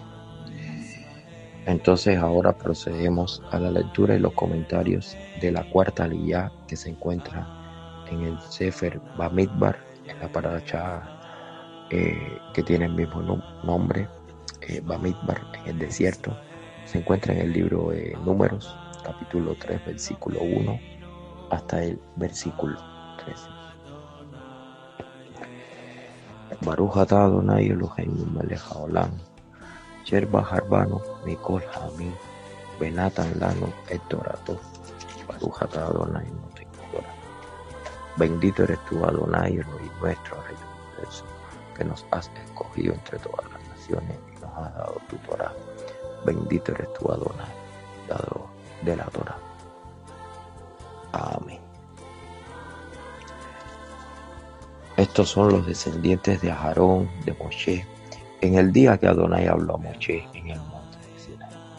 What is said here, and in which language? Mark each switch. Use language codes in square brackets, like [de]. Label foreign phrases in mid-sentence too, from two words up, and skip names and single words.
[es] Entonces ahora procedemos a la lectura y los comentarios de la cuarta aliyá que se encuentra en el [he] ספר במדבר, [es] en la paracha que tiene el mismo nombre, Bamidbar, en el desierto. Se encuentra en el libro de Números, capítulo 3, versículo 1 hasta el versículo 13. [he] ברוך אתה אדוני אלוהינו מלך העולם, אשר בחר בנו מכל העמים, ונתן לנו את תורתו. ברוך אתה אדוני נותן תורה. [es] Bendito eres tú, Adonai, Elohim nuestro, Rey del universo, que nos has escogido entre todas las naciones y nos has dado tu Torah. Bendito eres tú, Adonai, dador de la Torah. Amén. Estos son los descendientes de Aarón, de Moshe, en el día que Adonai habló a Moshe en el monte de Sinaí.